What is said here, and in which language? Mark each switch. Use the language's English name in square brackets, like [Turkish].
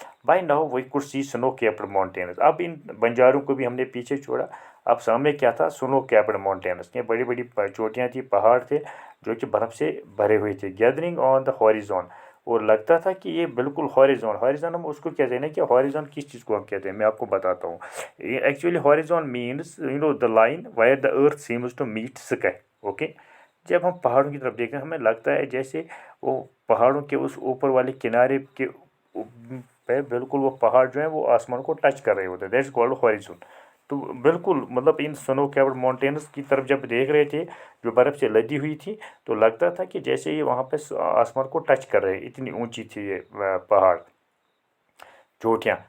[English] by now we could see snow capped mountains, [Urdu] اب ان بنجاروں کو بھی ہم نے پیچھے چھوڑا. اب سامنے کیا تھا؟ [English] snow capped mountains, [Urdu] یہ بڑی بڑی چوٹیاں تھیں, پہاڑ تھے جو کہ برف سے بھرے ہوئے تھے. [English] gathering on the horizon, [Urdu] اور لگتا تھا کہ یہ بالکل ہاریزون ہم اس کو کہتے ہیں نا کہ ہاریزون کس چیز کو ہم کہتے ہیں, میں آپ کو بتاتا ہوں. [English] Actually horizon means the line where the earth seems to meet sky. Okay, [Urdu] جب ہم پہاڑوں کی طرف دیکھتے ہیں ہمیں لگتا ہے جیسے وہ پہاڑوں کے اس اوپر والے کنارے کے پہ بالکل وہ پہاڑ جو ہیں وہ آسمان کو ٹچ کر رہے ہوتے ہیں، [English] That is called horizon. [Urdu] تو بالکل مطلب ان سنو کیورڈ ماؤنٹینس کی طرف جب دیکھ رہے تھے جو برف سے لدی ہوئی تھی، تو لگتا تھا کہ جیسے یہ وہاں پہ آسمان کو ٹچ کر رہے، اتنی اونچی تھی یہ پہاڑ چوٹیاں.